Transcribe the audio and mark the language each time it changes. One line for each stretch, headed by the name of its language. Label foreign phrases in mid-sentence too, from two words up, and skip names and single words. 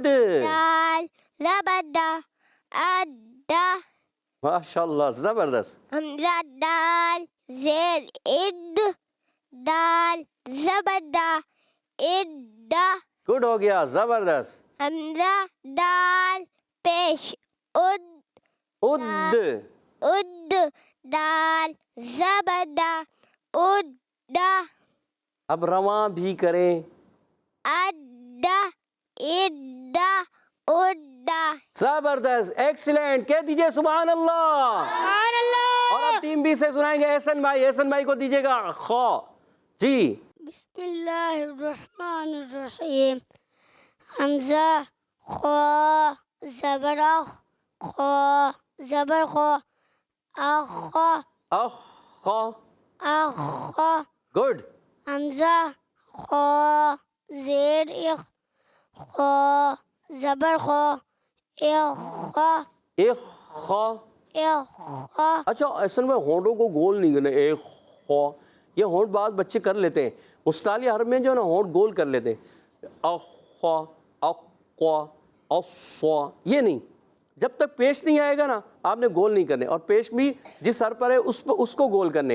Urdu: دال زبر دا اد. ماشاء اللہ زبردست. حمزہ دال زیر اد. دال زبر دا اد. گڈ ہو گیا, زبردست. حمزہ دال پیش اد. اد. اد. دال زبر دا اد. اب رواں بھی کریں. اد اد اد. زبردست, ایکسیلنٹ. کہہ دیجئے
Arabic: سبحان اللہ. سبحان اللہ.
Urdu: اور اب ٹیم بی سے سنائیں گے احسن بھائی. احسن بھائی کو دیجئے گا خو. جی
Arabic: بسم اللہ الرحمن الرحیم.
Urdu: حمزہ خو زبر اخ. خو زبر خو اخ. اخ. اخ. گڈ. حمزہ خو زیر اخ. خو زبر خو اخ. اخ. اخ. اچھا احسن بھائی ہونٹوں کو گول نہیں کرنا. اے خو, یہ ہونٹ بعض بچے کر لیتے ہیں, مستعلی حرف میں جو ہے نا ہونٹ گول کر لیتے ہیں. اخ اقوا اصوا, یہ نہیں. جب تک پیش نہیں آئے گا نا آپ نے گول نہیں کرنے, اور پیش بھی جس حرف پر ہے اس کو گول کرنے.